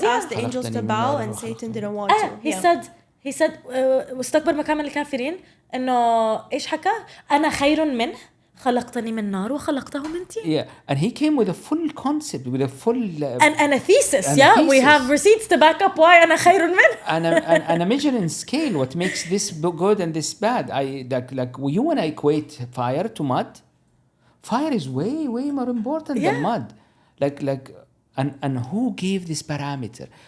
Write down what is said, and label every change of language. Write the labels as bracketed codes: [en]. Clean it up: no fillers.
[en] God asked the angels to bow and Satan didn't want to. He said [ar] واستكبر مكان من الكافرين إنه إيش حكى؟ أنا خير منه خلقتني من نار وخلقته من طين. [en] Yeah, and he came with a full concept, with a full and a thesis. We have receipts to back up why [ar] أنا خير منه. [en] and a measuring scale what makes this good and this bad. Like you and I equate fire to mud. Fire is way more important than mud. And who gave this parameter?